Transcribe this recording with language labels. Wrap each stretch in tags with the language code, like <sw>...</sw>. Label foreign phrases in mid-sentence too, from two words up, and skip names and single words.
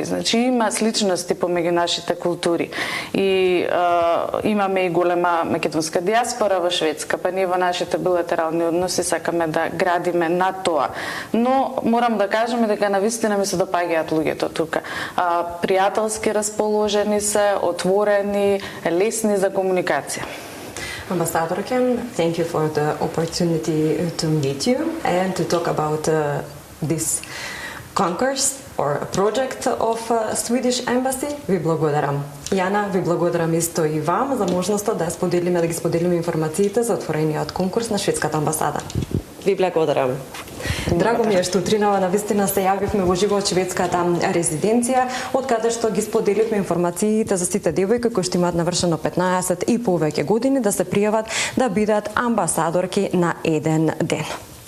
<mk>Значи има сличности помеѓу нашите култури. И имаме и голема македонска диаспора во Шведска, па ние во нашите билатерални односи сакаме да градиме на тоа. Но морам да кажеме дека навистина ми се допаѓаат луѓето тука. Пријателски расположени се, отворени, лесни за комуникација.</mk> <en>Ambassador Ken, thank you for the opportunity to meet you and to talk about this concourse or project of Swedish Embassy.</en> <mk>Ви благодарам. Јана, ви благодарам исто и вам за можноста да ги споделиме информациите за отворениот конкурс на Шведската амбасада. Ви благодарам. Драго ми е што утринава навистина се јавивме во живо од шведската резиденција, од каде што ги споделивме информациите за сите девојки кои што имаат навршено 15 и повеќе години да се пријават да бидат амбасадорки на еден ден.</mk>